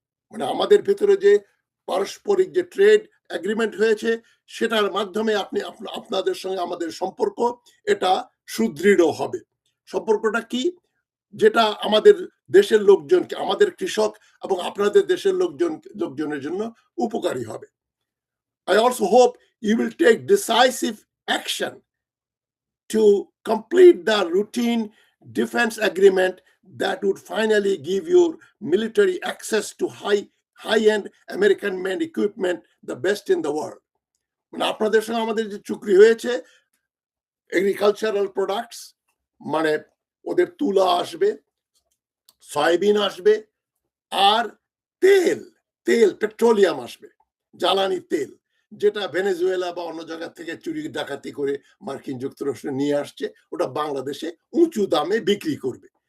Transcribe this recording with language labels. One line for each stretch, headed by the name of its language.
Bangla: মানে আমাদের ভিতরে যে পারস্পরিক যে ট্রেড এগ্রিমেন্ট হয়েছে সেটার মাধ্যমে আপনাদের সঙ্গে আমাদের সম্পর্ক এটা সুদৃঢ় হবে। সম্পর্কটা কি? যেটা আমাদের দেশের লোকজনকে, আমাদের কৃষক এবং আপনাদের দেশের লোকজনের জন্য উপকারী হবে।
English: I also hope you will take decisive action to complete the routine defense agreement that would finally give your military access to high-end American-made equipment, the best in the world.
Bangla: মানে আপনাদের সঙ্গে আমাদের যে চুক্তি হয়েছে, এগ্রিকালচারাল প্রোডাক্টস, মানে ওদের তুলা আসবে, সয়াবিন আসবে, আর তেল পেট্রোলিয়াম আসবে, জ্বালানি তেল, যেটা ভেনেজুয়েলা বা অন্য জায়গা থেকে চুরি ডাকাতি করে মার্কিন যুক্তরাষ্ট্র নিয়ে আসছে, ওটা বাংলাদেশে উঁচু দামে বিক্রি করবে।